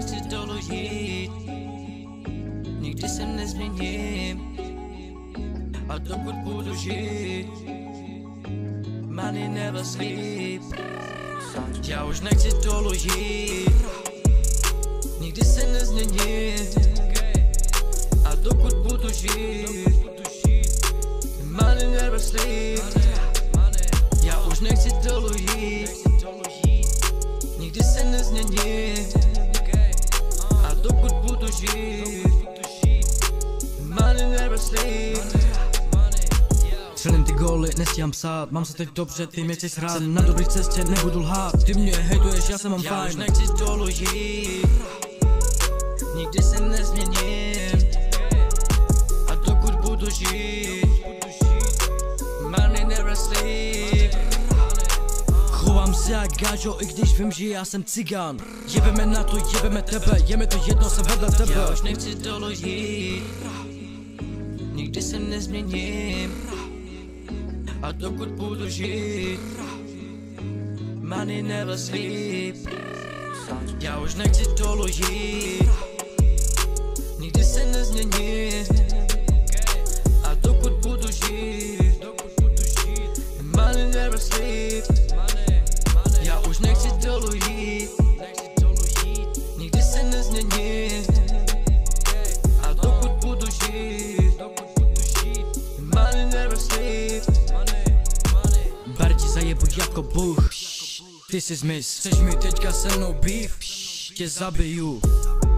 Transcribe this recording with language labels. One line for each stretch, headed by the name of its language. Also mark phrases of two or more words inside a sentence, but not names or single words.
Czech: doložit, nikdy se nezměním, a dokud budu žít,
English: money never sleep.
Czech: Já už nechci doložit, nikdy se nezměním, a dokud budu žít,
English: money never sleep.
Czech: Já už nechci doložit, nikdy se nezměním, a dokud budu žít,
English: money never sleep.
Czech: Střelím ty góly, nestíhám psát, mám se teď dobře, ty mě chceš hrát. Jsem na dobrý cestě, nebudu lhát, ty mě hejtuješ, já se mám fajn. Já už nechci doložit, nikdy se nezměním, a dokud budu žít,
English: money never sleep.
Czech: Chovám se jak gážo, i když vím, že já jsem cigán. Jebeme na to, jebeme tebe, je mi to jedno, jsem vedle tebe. Já už nechci doložit, nikdy se nezměním, a dokud budu žít,
English: money never sleep.
Czech: Já už nechci doložit, nikdy se nezměním, a dokud budu žít,
English: money never sleep.
Czech: Já už nechci doložit, nikdy se nezměním, a dokud budu žít,
English: money never sleep.
Czech: Bar ti zajebu jako Bůh, ty jsi zmiz. Chceš mi teďka se mnou beef, tě zabiju.